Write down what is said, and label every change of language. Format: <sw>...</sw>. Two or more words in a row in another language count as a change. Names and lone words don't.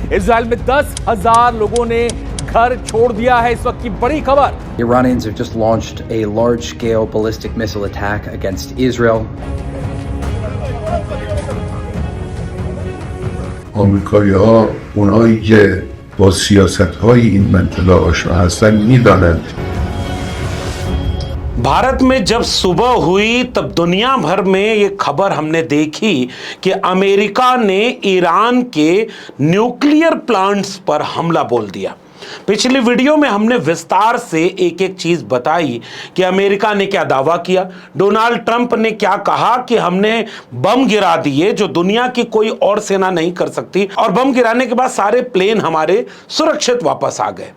<hi>इजराइल में 10,000 लोगों ने घर छोड़ दिया है। इस वक्त की बड़ी खबर।</hi> <en>Iranians have just launched a large-scale ballistic missile attack against Israel.</en> <fa>آمریکایی‌ها اونایی که با سیاست‌های این منطقه آشنا هستن می‌دانند.</fa> <hi>भारत में जब सुबह हुई तब दुनिया भर में ये खबर हमने देखी कि अमेरिका ने ईरान के</hi> <en>nuclear plants</en> <hi>पर हमला बोल दिया। पिछली वीडियो में हमने विस्तार से एक एक चीज बताई कि अमेरिका ने क्या दावा किया, डोनाल्ड ट्रंप ने क्या कहा कि हमने बम गिरा दिए जो दुनिया की कोई और सेना नहीं कर सकती, और बम गिराने के बाद सारे प्लेन हमारे सुरक्षित वापस आ गए।</hi>